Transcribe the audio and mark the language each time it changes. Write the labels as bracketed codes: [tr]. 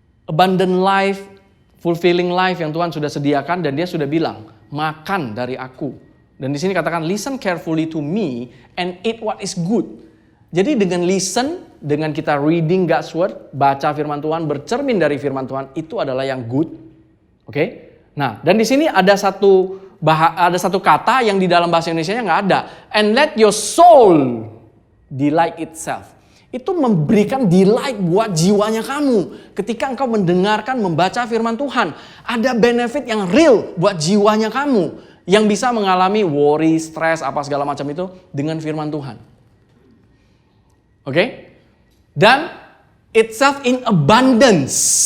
[en] Abundant life, fulfilling life [id] yang Tuhan sudah sediakan dan dia sudah bilang, makan dari aku. Dan di sini katakan, [en] listen carefully to me and eat what is good. [id] Jadi dengan listen, dengan kita [en] reading God's word, [id] baca firman Tuhan, bercermin dari firman Tuhan, itu adalah yang good. Oke? Nah, dan di sini ada satu kata yang di dalam bahasa Indonesianya nggak ada. [en] And let your soul delight itself. [id] Itu memberikan delight buat jiwanya kamu. Ketika engkau mendengarkan, membaca firman Tuhan, ada benefit yang real buat jiwanya kamu. Yang bisa mengalami worry, stres, apa segala macam itu dengan firman Tuhan. Oke? Dan [en] itself in abundance.